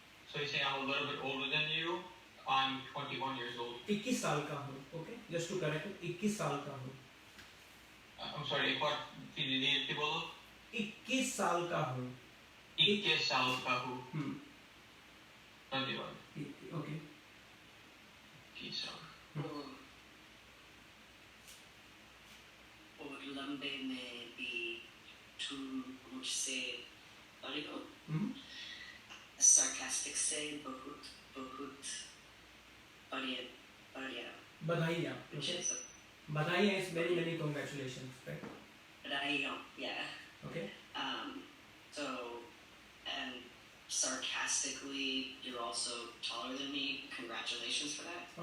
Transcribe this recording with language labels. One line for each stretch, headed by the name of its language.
English: So he's saying I'm a little bit older than you. I'm 21 years old.
Hindi: 21 साल का हूँ.
English: Okay, just to correct it,
Hindi: 21 साल का हूँ.
English: I'm sorry,
Hindi: एक बार फिर बोलो. 21 साल का हूँ. 21 साल का हूँ. धन्यवाद.
English: Okay.
Hindi: 21 साल. और लंबे में भी तुम मुझसे बड़े हो. Sarcastic से बहुत बढ़िया. बधाइयाँ. Okay.
English: बधाइयाँ is many congratulations. Right.
Hindi: बधाइयाँ. Yeah.
English: Okay. So and sarcastically, you're also taller than me. Congratulations for that.